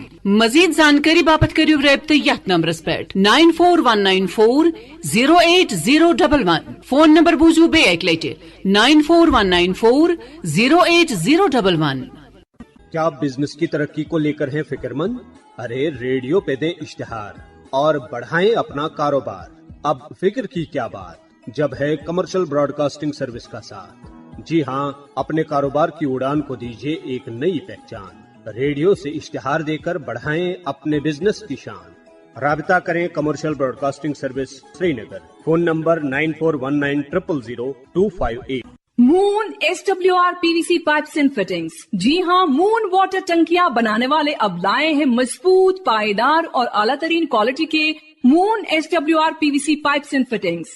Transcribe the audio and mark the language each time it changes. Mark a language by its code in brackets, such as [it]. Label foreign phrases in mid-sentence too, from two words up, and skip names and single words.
[ks] مزید زانکاری باپت کٔرِو رٲبطہٕ یتھ نمبرس پٮ۪ٹھ 9419408011. فون نمبر بوٗزِو بیٚیہِ اکہِ لٹہِ 9419408011. [ur] کیا آپ بزنس کی ترقی کو لے کر ہیں فکر مند؟ ارے ریڈیو پہ دیں اشتہار اور بڑھائیں اپنا کاروبار. اب فکر کی کیا بات جب ہے کمرشل براڈ کاسٹنگ سروس کا ساتھ. جی ہاں، اپنے کاروبار کی اڑان کو دیجیے ایک نئی پہچان. ریڈیو سے اشتہار دے کر بڑھائیں اپنے بزنس کی شان. رابطہ کریں کمرشل براڈکاسٹنگ سروس سری نگر. فون نمبر 9419000258। [en] मून SWR PVC pipes and fittings. [ur] جی ہاں، مون واٹر ٹنکیاں بنانے والے اب لائے ہیں مضبوط، پائیدار اور اعلیٰ ترین کوالٹی کے مون SWR PVC [en] pipes and fittings.